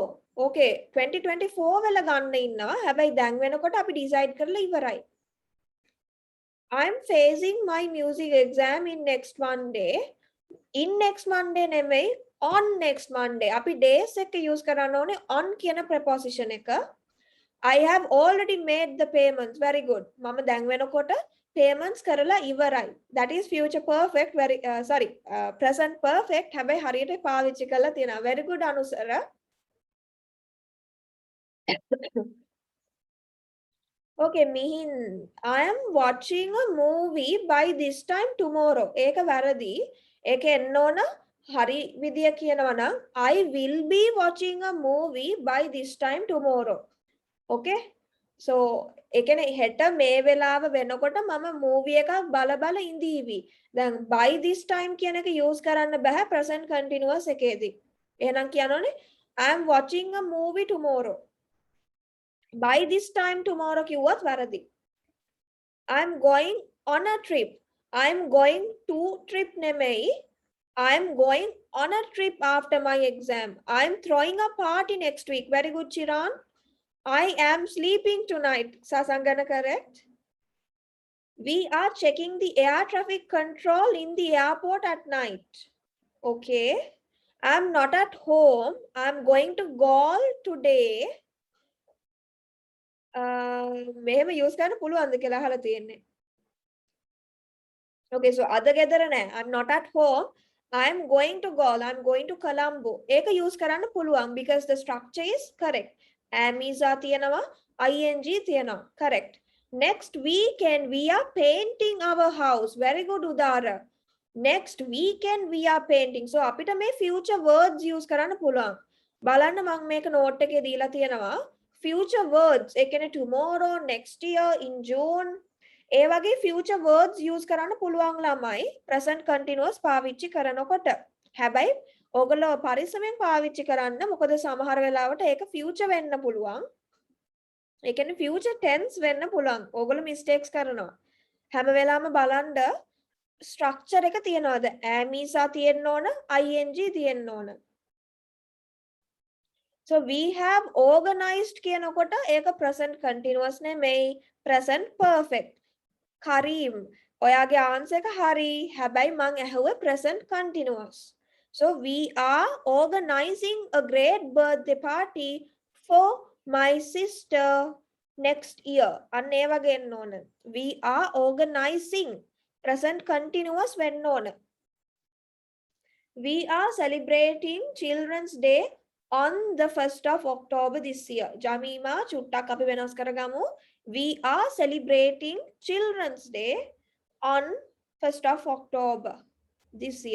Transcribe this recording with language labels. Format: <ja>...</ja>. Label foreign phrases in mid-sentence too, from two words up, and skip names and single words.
<si>Okay, 2024 වෙල ගන්න ඉන්නවා. හැබැයි දැන් වෙනකොට අපි decide කරලා ඉවරයි.</si> <en>I'm facing my music exam in next Monday. In next Monday නෙමෙයි on next Monday.</en> <si>අපි days එක use කරන්න ඕනේ on කියන preposition එක.</si> <en>I have already made the payments. Very good.</en> <si>මම දැන් වෙනකොට payments කරලා ඉවරයි.</si> <en>That is future perfect. Present perfect.</en> <si>හැබැයි හරියට පාවිච්චි කරලා තියෙනවා.</si> <en>Very good අනුසර. Okay, Mihin, I am watching a movie by this time tomorrow.</en> <si>ඒක වැරදි. ඒක එන්න ඕන හරි විදිය කියනවා නම්</si> <en>I will be watching a movie by this time tomorrow.</en> <si>Okay? So ඒ කියන්නේ හෙට මේ වෙලාව වෙනකොට මම movie එකක් බල ඉඳීවි. දැන්</si> <en>by this time</en> <si>කියන එක use කරන්න බෑ</si> <en>present continuous</en> <si>එකේදී. එහෙනම් කියනෝනේ</si> <en>I am watching a movie tomorrow. By this time tomorrow</en> <si>කිව්වත් වැරදි.</si> <en>I'm going on a trip. I'm going to trip නෙමෙයි. I'm going on a trip after my exam. I'm throwing a party next week. Very good, Chiran. I am sleeping tonight. Sasangana, correct? We are checking the air traffic control in the airport at night. Okay. I'm not at home. I'm going to Gaul today.</en> <si>මෙහෙම use කරන්න පුළුවන්ද කියලා අහලා තියෙන්නේ. Okay, so අද ගෙදර නෑ.</si> <en>I'm not at home. I'm going to Gaul. I'm going to Colombo.</en> <si>ඒක use කරන්න පුළුවන්</si> <en>because the structure is correct.</en> <si>Am is තියෙනවා, ing තියෙනවා.</si> <en>Correct. Next weekend we are painting our house. Very good, Udara. Next weekend we are painting.</en> <si>So අපිට මේ future words use කරන්න පුළුවන්. බලන්න මම මේක note එකේ දීලා තියෙනවා.</si> <en>Future words</en> <si>ඒ කියන්නේ</si> <en>tomorrow, next year, in June</en> <si>ඒ වගේ</si> <en>future words</en> <si>use කරන්න පුළුවන් ළමයි</si> <en>present continuous</en> <si>පාවිච්චි කරනකොට. හැබැයි ඕගොල්ලෝ පරිස්සමෙන් පාවිච්චි කරන්න මොකද සමහර වෙලාවට ඒක future වෙන්න පුළුවන්. ඒ කියන්නේ</si> <en>future tense</en> <si>වෙන්න පුළුවන්. ඕගොල්ලෝ mistakes කරනවා. හැම වෙලාවෙම බලන්න structure එක තියනවාද? am is තියෙන්න ඕන, ing තියෙන්න ඕන. So we have organized කියනකොට ඒක present continuous නෙමෙයි present perfect. Karim ඔයාගේ answer එක හරි. හැබැයි මං ඇහුවේ</si> <en>present continuous. So we are organizing a great birthday party for my sister next year.</en> <si>අන්න ඒ වගේ එන්න ඕන.</si> <en>We are organizing present continuous වෙන්න ඕන. We are celebrating Children's Day on the 1st of October this year.</en> <si>Jamima චුට්ටක් අපි වෙනස් කරගමු.</si> <en>We are celebrating Children's Day on 1st of October this year.</en>